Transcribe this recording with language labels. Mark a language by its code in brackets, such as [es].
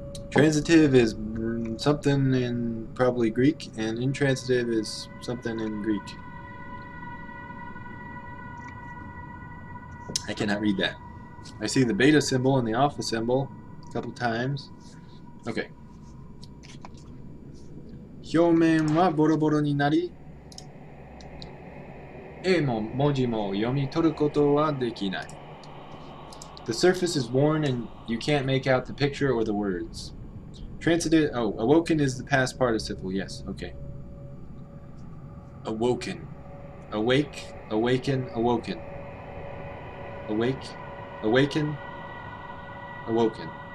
[en] Transitive is something in probably Greek, and intransitive is something in Greek. I cannot read that. I see the beta symbol and the alpha symbol a couple times. Okay. [ja] 表面はボロボロになり、絵も文字も読み取ることはできない。 [en] The surface is worn and you can't make out the picture or the words. Transitive, oh, awoken is the past participle, yes, okay. Awoken. Awake, awaken, awoken. Awake, awaken, awoken.